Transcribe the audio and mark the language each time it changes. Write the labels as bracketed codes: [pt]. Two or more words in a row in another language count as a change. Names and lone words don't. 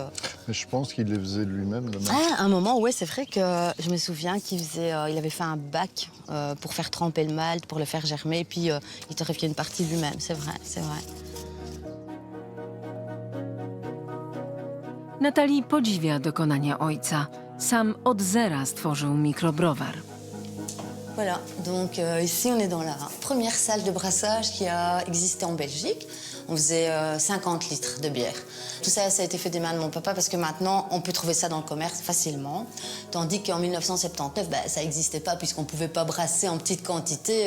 [fr] Mais je pense qu'il les faisait lui-même, le malt. Ah, un moment, ouais, c'est vrai que je me souviens qu'il avait fait un bac pour faire tremper le malt, pour le faire germer, et puis il torréfiait une partie lui-même, c'est vrai, c'est vrai. [pl] Nathalie podziwia dokonania ojca. Sam od zera stworzył mikrobrowar. [fr] Voilà, donc ici on est dans la première salle de brassage qui a existé en Belgique. On faisait 50 litres de bière. Tout ça, ça a été fait des mains de mon papa parce que maintenant, on peut trouver ça dans le commerce facilement. Tandis qu'en 1979, ça n'existait pas puisqu'on ne pouvait pas brasser en petite quantité.